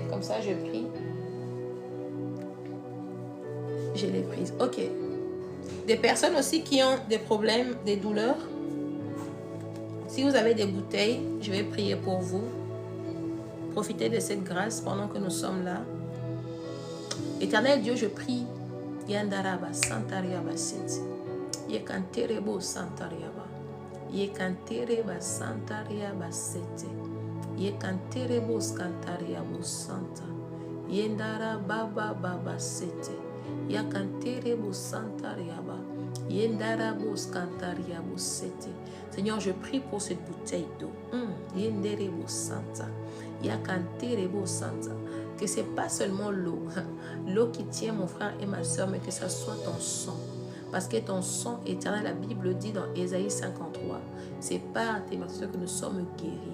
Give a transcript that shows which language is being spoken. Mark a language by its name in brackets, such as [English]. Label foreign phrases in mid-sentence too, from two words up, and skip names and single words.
[French] Comme ça je prie. Je l'ai prise. Ok. Des personnes aussi qui ont des problèmes, des douleurs. Si vous avez des bouteilles, je vais prier pour vous. Profitez de cette grâce pendant que nous sommes là. Éternel Dieu, je prie. Yandaraba Santariaba Siti. Yekanterebo Santariaba. Yekantereba Santariaba Siti. Yekanterebo Scantariabo Santa. Yendara Baba Baba Siti. Yakanterebo Santariaba. Yendarabo Scantariabo Siti. Seigneur, je prie pour cette bouteille d'eau. Yenderebo Santa. Yakanterebo Santa. Que ce n'est pas seulement l'eau. L'eau qui tient mon frère et ma soeur, mais que ce soit ton sang. Parce que ton sang éternel, la Bible dit dans Ésaïe 53, c'est par tes meurtrissures que nous sommes guéris.